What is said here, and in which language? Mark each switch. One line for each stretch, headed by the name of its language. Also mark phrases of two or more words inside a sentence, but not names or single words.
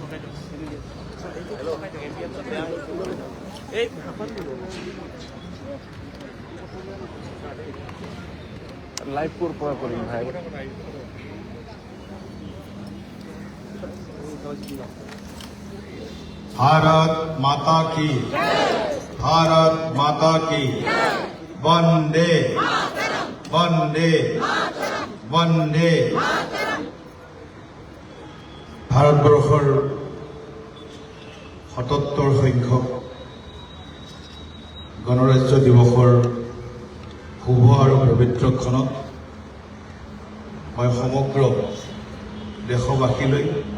Bangla: লাইভ পুরা করি ভাই
Hindi: भारत माता की भारत माता की वंदे वंदे वंदे
Assamese: ভাৰতবৰ্ষৰ ৭৭ সংখ্যক গণৰাজ্য দিৱসৰ শুভ আৰু পবিত্ৰ ক্ষণত মই সমগ্ৰ দেশবাসীলৈ